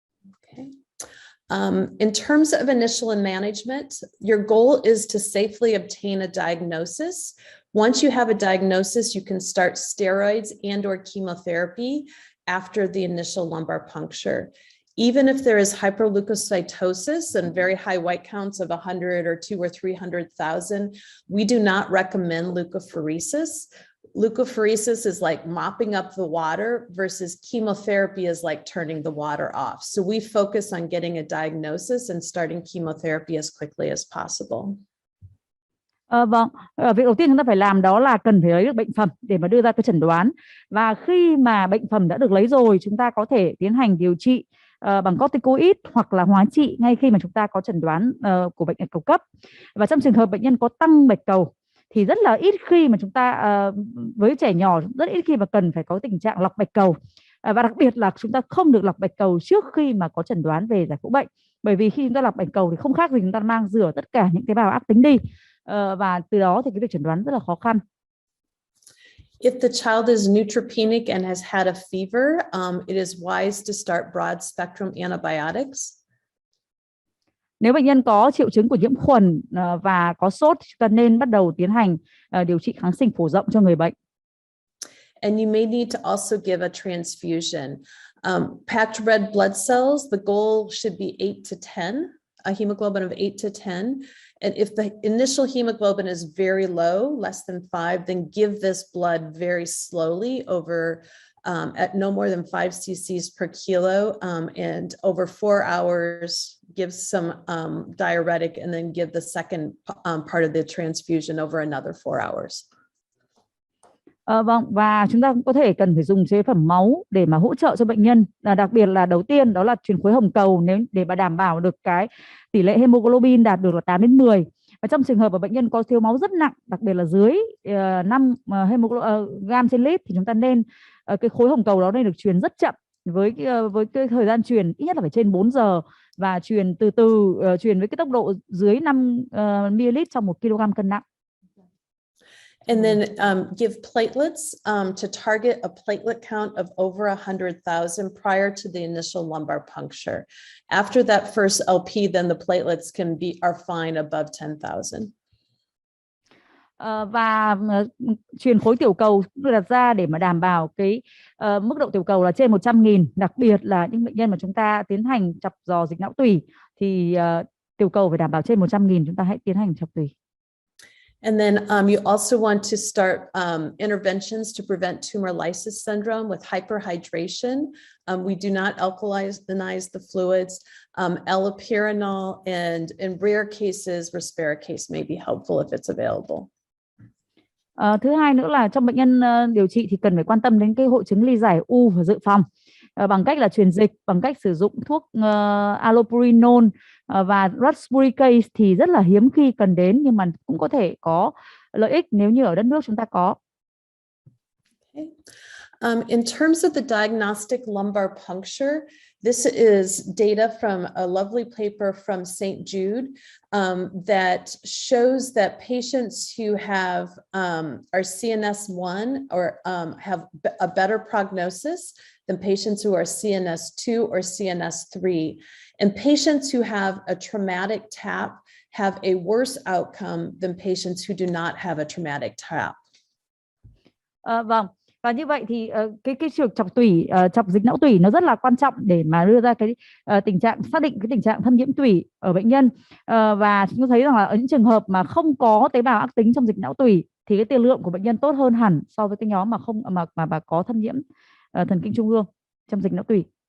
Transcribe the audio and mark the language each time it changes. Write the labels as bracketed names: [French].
[English] Okay. In terms of initial management, your goal is to safely obtain a diagnosis. Once you have a diagnosis, you can start steroids and or chemotherapy after the initial lumbar puncture. Even if there is hyperleukocytosis and very high white counts of 100 or 200 or 300,000, we do not recommend leukapheresis. Leukapheresis is like mopping up the water versus chemotherapy is like turning the water off. So we focus on getting a diagnosis and starting chemotherapy as quickly as possible. [Vietnamese] Vâng, việc đầu tiên chúng ta phải làm đó là cần phải lấy được bệnh phẩm để mà đưa ra cái chẩn đoán. Và khi mà bệnh phẩm đã được lấy rồi, chúng ta có thể tiến hành điều trị bằng corticoid hoặc là hóa trị ngay khi mà chúng ta có chẩn đoán của bệnh bạch cầu cấp. Và trong trường hợp bệnh nhân có tăng bạch cầu thì rất là ít khi mà chúng ta với trẻ nhỏ rất ít khi mà cần phải có tình trạng lọc bạch cầu, và đặc biệt là chúng ta không được lọc bạch cầu trước khi mà có chẩn đoán về giải phẫu bệnh, bởi vì khi chúng ta lọc bạch cầu thì không khác gì chúng ta mang rửa tất cả những tế bào ác tính đi, và từ đó thì cái việc chẩn đoán rất là khó khăn. [English] If the child is neutropenic and has had a fever, it is wise to start broad spectrum antibiotics. [Vietnamese] Nếu bệnh nhân có triệu chứng của nhiễm khuẩn và có sốt, chúng ta nên bắt đầu tiến hành điều trị kháng sinh phổ rộng cho người bệnh. [English] And you may need to also give a transfusion. Packed red blood cells, the goal should be 8 to 10, a hemoglobin of 8 to 10. And if the initial hemoglobin is very low, less than 5, then give this blood very slowly over at no more than 5 cc's per kilo, and over 4 hours, give some diuretic, and then give the second part of the transfusion over another 4 hours. [Vietnamese] Vâng, và chúng ta cũng có thể cần phải dùng chế phẩm máu để mà hỗ trợ cho bệnh nhân. Đặc biệt là đầu tiên đó là truyền khối hồng cầu, nếu để mà đảm bảo được cái tỷ lệ hemoglobin đạt được là 8 đến 10. Và trong trường hợp mà bệnh nhân có thiếu máu rất nặng, đặc biệt là dưới 5 gam trên lít, thì chúng ta nên cái khối hồng cầu đó nên được truyền rất chậm, với cái thời gian truyền ít nhất là phải trên 4 giờ, và truyền từ từ, truyền với cái tốc độ dưới 5 ml trong 1 kg cân nặng. [English] And then give platelets to target a platelet count of over 100,000 prior to the initial lumbar puncture. After that first LP, then the platelets are fine above 10,000. [Vietnamese] Và truyền khối tiểu cầu được đặt ra để mà đảm bảo cái mức độ tiểu cầu là trên 100.000, đặc biệt là những bệnh nhân mà chúng ta tiến hành chọc giò dịch não tủy thì tiểu cầu phải đảm bảo trên 100.000, chúng ta hãy tiến hành chọc tủy. [English] And then you also want to start interventions to prevent tumor lysis syndrome with hyperhydration. We do not alkalinize the fluids. Allopurinol, and in rare cases, risperidone may be helpful if it's available. [Vietnamese] Thứ hai nữa là trong bệnh nhân điều trị thì cần phải quan tâm đến cái hội chứng ly giải u và dự phòng bằng cách là truyền dịch, bằng cách sử dụng thuốc allopurinol và rusperidone thì rất là hiếm khi cần đến, nhưng mà cũng có thể có lợi ích nếu như ở đất nước chúng ta có. [English] Okay. In terms of the diagnostic lumbar puncture, this is data from a lovely paper from St. Jude that shows that patients who have are CNS1 or have a better prognosis than patients who are CNS2 or CNS3. And patients who have a traumatic tap have a worse outcome than patients who do not have a traumatic tap. [Vietnamese] Vâng. Và như vậy thì cái trường chọc tủy, chọc dịch não tủy nó rất là quan trọng để mà đưa ra cái tình trạng, xác định cái tình trạng thâm nhiễm tủy ở bệnh nhân. Và chúng ta thấy rằng là ở những trường hợp mà không có tế bào ác tính trong dịch não tủy thì cái tiền lượng của bệnh nhân tốt hơn hẳn so với cái nhóm mà không mà có thâm nhiễm thần kinh trung ương trong dịch não tủy.